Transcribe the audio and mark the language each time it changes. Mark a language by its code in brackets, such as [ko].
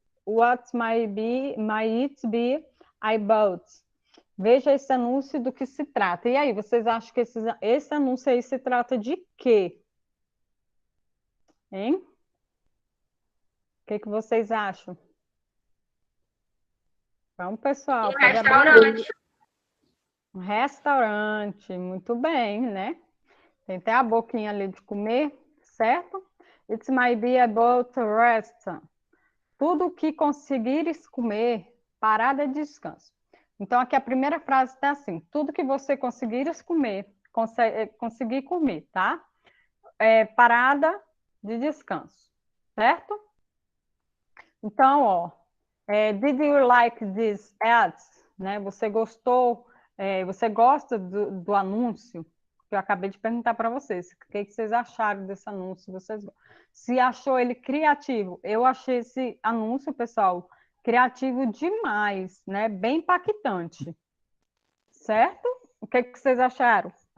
[en] What might it be I bought? [pt] Veja esse anúncio do que se trata. E aí, vocês acham que esse anúncio aí se trata de quê? Hein? O que vocês acham? Vamos, pessoal. Um restaurante. Um restaurante, muito bem, né? Tem até a boquinha ali de comer, certo? [en] It might be about a restaurant. [pt] Tudo que conseguires comer, parada de descanso. Então, aqui a primeira frase está assim: tudo que você conseguires comer, conseguir comer, tá? Parada de descanso, certo? Então, ó, [en] did you like this ads? [pt] Né? Você gostou? Você gosta do anúncio? Que eu acabei de perguntar para vocês. O que vocês acharam desse anúncio? Se achou ele criativo? Eu achei esse anúncio, pessoal, criativo demais, né? Bem impactante. Certo? O que vocês acharam?